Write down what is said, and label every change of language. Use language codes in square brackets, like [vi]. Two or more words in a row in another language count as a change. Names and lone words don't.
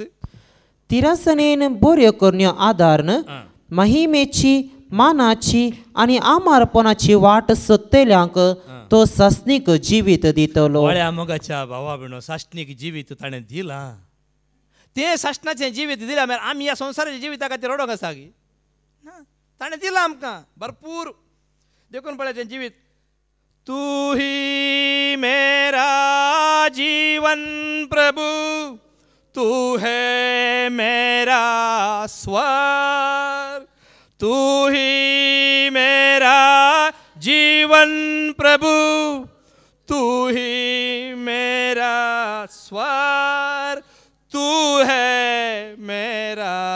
[kok] तिरासनेन बऱ्यो करण्यो आदारन महिमेची मानाची आनी आमारपणाची वाट सोदतल्यांक तो सासणीक जिवीत दितलो वळ्या मोगाच्या भावा भयणो सासणीक जिवीत ताणें दिलां तें सासणाचें जिवीत दिलां म्हळ्यार आमी ह्या संवसाराच्या जिविता खातीर रडोंक आसा गी ना ताणें दिलां आमकां भरपूर देखून पळय तें जिवीत [hi] तू ही मेरा जीवन प्रभु तू है मेरा स्वर तू ही मेरा जीवन प्रभु तू ही मेरा स्वर तू है मेरा